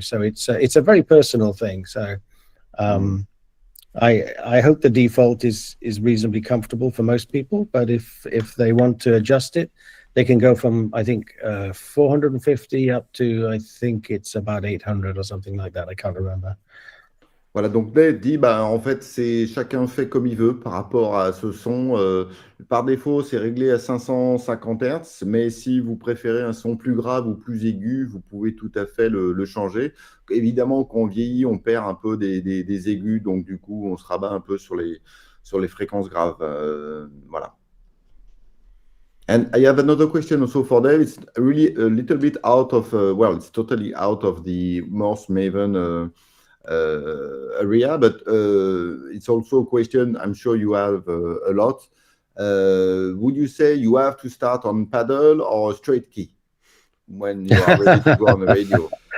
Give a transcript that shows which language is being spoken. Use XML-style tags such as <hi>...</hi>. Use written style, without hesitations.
<en>So it's a very personal thing. So I hope the default is reasonably comfortable for most people, but if they want to adjust it, they can go from I think 450 up to I think it's about 800 or something like that. I can't remember.</en> <fr>Voilà, donc Dave dit, bah, en fait, c'est chacun fait comme il veut par rapport à ce son. Par défaut, c'est réglé à 550 Hz, mais si vous préférez un son plus grave ou plus aigu, vous pouvez tout à fait le changer. Évidemment, quand on vieillit, on perd un peu des aigus, donc du coup, on se rabat un peu sur les fréquences graves. Voilà.</fr> <en>And I have another question also for Dave. It's really a little bit out of, well, it's totally out of the Morse Maven area, but it's also a question I'm sure you have a lot. Would you say you have to start on paddle or straight key when you are ready to go on the radio?</en>